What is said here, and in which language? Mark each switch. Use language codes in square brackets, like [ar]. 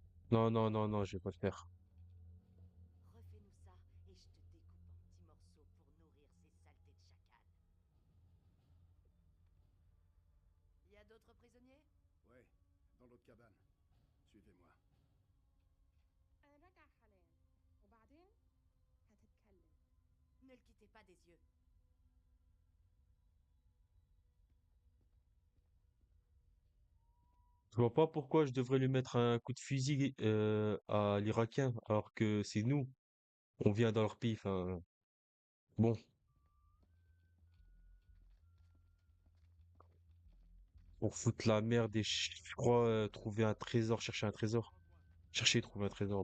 [fr] Non, non, non, non, je vais pas le faire. Refais-nous ça et je te découpe en petits morceaux pour nourrir ces saletés de chacal. Y a d'autres prisonniers? Ouais, dans l'autre cabane. Suivez-moi. [ar] أنا راجع حاليا وبعدين هتتكلم. [fr] Ne le quittez pas des yeux. Je vois pas pourquoi je devrais lui mettre un coup de fusil à l'Irakien, alors que c'est nous. On vient dans leur pays. Enfin, bon, pour foutre la merde et je crois trouver un trésor, chercher un trésor. Chercher et trouver un trésor.